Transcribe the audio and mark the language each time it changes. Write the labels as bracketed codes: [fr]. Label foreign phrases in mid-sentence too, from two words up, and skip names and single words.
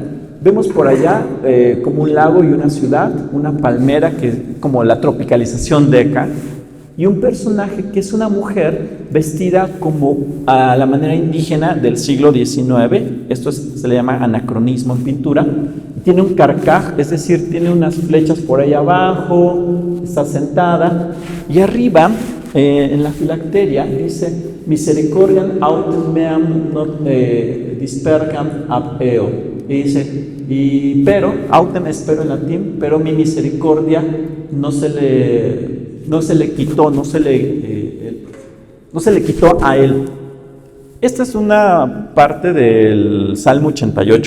[es] Vemos por allá como un lago y una ciudad, una palmera, que es como la tropicalización de acá, y un personaje que es una mujer vestida como a la manera indígena del siglo XIX. Esto se le llama anacronismo en pintura. Tiene un carcaj, es decir, tiene unas flechas por ahí abajo, está sentada, y arriba, en la filacteria, dice [la] misericordiam autem meam not dispergam ab eo. [es] Y dice, pero, autem espero en latín, pero mi misericordia no se le quitó a él. Esta es una parte del Salmo 88.